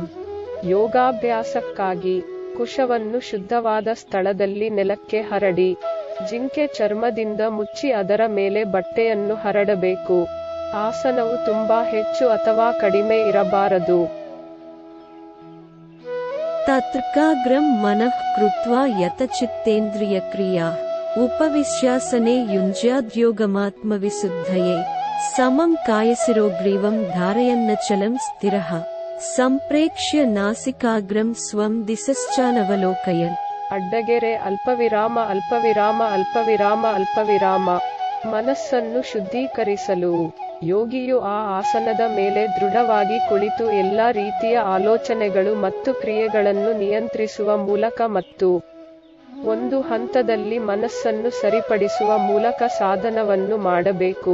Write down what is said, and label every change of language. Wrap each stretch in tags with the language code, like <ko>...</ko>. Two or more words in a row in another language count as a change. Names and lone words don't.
<kn>ಯೋಗಾಭ್ಯಾಸಕ್ಕಾಗಿ ಕುಶವನ್ನು ಶುದ್ಧವಾದ ಸ್ಥಳದಲ್ಲಿ ನೆಲಕ್ಕೆ ಹರಡಿ ಜಿಂಕೆ ಚರ್ಮದಿಂದ ಮುಚ್ಚಿ ಅದರ ಮೇಲೆ ಬಟ್ಟೆಯನ್ನು ಹರಡಬೇಕು. ಆಸನವು ತುಂಬಾ ಹೆಚ್ಚು ಅಥವಾ ಕಡಿಮೆ ಇರಬಾರದು.</kn> <sa>ತತ್ಕಾಗ್ರಂ ಮನಃ ಕೃತ್ವಾ ಯತಚಿತ್ತೇಂದ್ರಿಯಕ್ರಿಯಾ ಉಪವಿಶ್ಯಾಸನೆ ಯುಂಜ್ಯಾದ್ಯೋಗಮಾತ್ಮವಿಶುದ್ಧಯೇ ಸಮಂ ಕಾಯಸಿರೋಗ್ರೀವಂ ಧಾರಯನ್ನಚಲಂ ಸ್ಥಿರಃ ಸಂಪ್ರೇಕ್ಷ್ಯ ನಾಸಿಕಾಗ್ರಂ ಸ್ವಂ ದಿಶಶ್ಚಾನವಲೋಕಯನ್. ಅಡ್ಡಗೆರೆ ಅಲ್ಪವಿರಾಮ ಅಲ್ಪವಿರಾಮ ಅಲ್ಪವಿರಾಮ ಅಲ್ಪವಿರಾಮ.</sa> <kn>ಮನಸ್ಸನ್ನು ಶುದ್ಧೀಕರಿಸಲು ಯೋಗಿಯು ಆ ಆಸನದ ಮೇಲೆ ದೃಢವಾಗಿ ಕುಳಿತು ಎಲ್ಲ ರೀತಿಯ ಆಲೋಚನೆಗಳು ಮತ್ತು ಕ್ರಿಯೆಗಳನ್ನು ನಿಯಂತ್ರಿಸುವ ಮೂಲಕ ಮತ್ತು ಒಂದು ಹಂತದಲ್ಲಿ ಮನಸ್ಸನ್ನು ಸರಿಪಡಿಸುವ ಮೂಲಕ ಸಾಧನವನ್ನು ಮಾಡಬೇಕು.</kn>